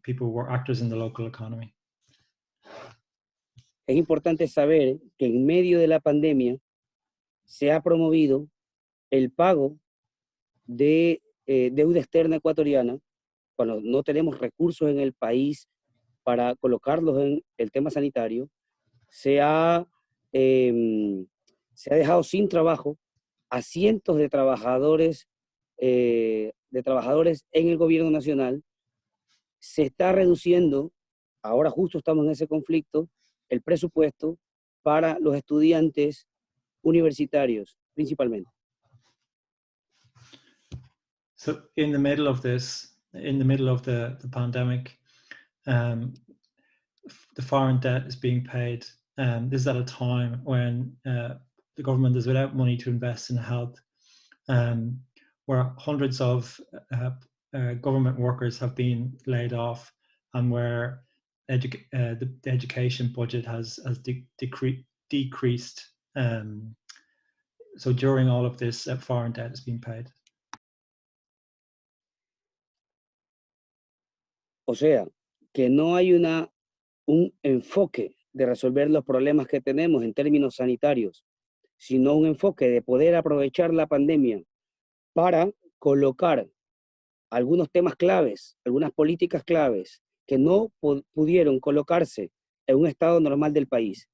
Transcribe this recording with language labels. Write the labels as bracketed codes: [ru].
[en] People were actors in the local economy. [es] Es importante saber que en medio de la pandemia se ha promovido el pago de deuda externa ecuatoriana cuando no tenemos recursos en el país para colocarlos en el tema sanitario. Se ha dejado sin trabajo a cientos de trabajadores en el gobierno nacional se está reduciendo, ahora justo estamos en ese conflicto, el presupuesto para los estudiantes universitarios, principalmente. [en] So in the middle of this, in the middle of the pandemic, the foreign debt is being paid. This is at a time when the government is without money to invest in health, where hundreds of government workers have been laid off, and where the education budget has decreased. So during all of this, foreign debt is being paid. [es] O sea, que no hay un enfoque de resolver los problemas que tenemos en términos sanitarios, sino un enfoque de poder aprovechar la pandemia para colocar algunos temas claves, algunas políticas claves que no pudieron colocarse en un estado normal del país.